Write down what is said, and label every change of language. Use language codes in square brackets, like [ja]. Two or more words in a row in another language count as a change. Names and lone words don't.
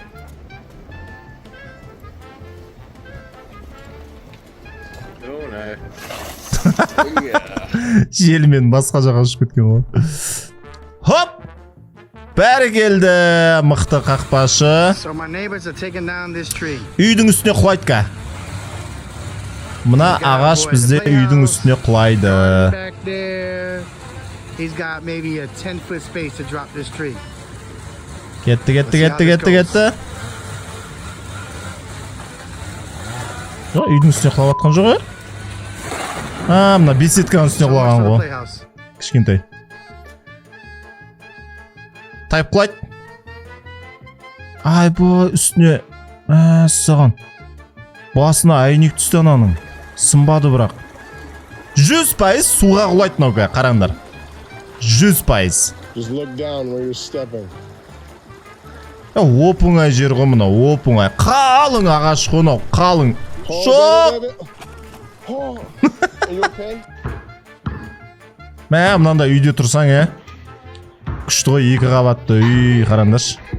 [kk] Желмен басқа жаққа ұшып кеткен ғой. Хоп! Бәрі келді, мықты қақпашы. Үйдің үстіне құлайды ка. Мына ағаш бізде үйдің үстіне құлайды. [en] He's got maybe a 10-foot space to drop this tree. [kk] Кетті. Жоқ, үйдің үстіне құлап атқан жоқ, мына беседканың үстіне құлаған ғой. Кішкентай. Тайып құлайды. Үстіне. Саған. Басына әйнек түсті ананың. Сынбады бірақ. 100% суға құлайды мынау, қараңдар. 100%. [en] Just look down where you're stepping. [kk] Оп-оңай жер ғой мынау, оп-оңай. Қалың ағаш қой мынау, қалың. Шоқ! Мынандай үйде тұрсаң, күшті ғой, 2 қабатты үй, қараңдаршы.